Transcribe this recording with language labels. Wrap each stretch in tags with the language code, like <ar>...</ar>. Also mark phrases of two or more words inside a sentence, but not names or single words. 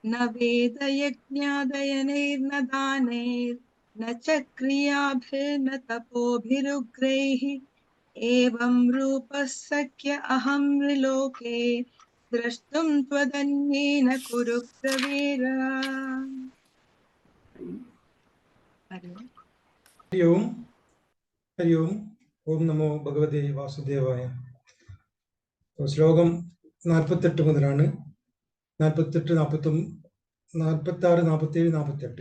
<sa>न वेदयज्ञादयनैर्न दानैर्न च क्रियाभिर्न तपोभिरुग्रैः एवं रूपः सख्य अहं नृलोके द्रष्टुं त्वदन्येन कुरु प्रवीर। ഹരി ഓം ഹരി ഓം. ഓം നമോ ഭഗവതേ വാസുദേവായ.</sa> <ml>ശ്ലോകം 48 മുതലാണ്. 48, 49, 46, 47, 48.</ml>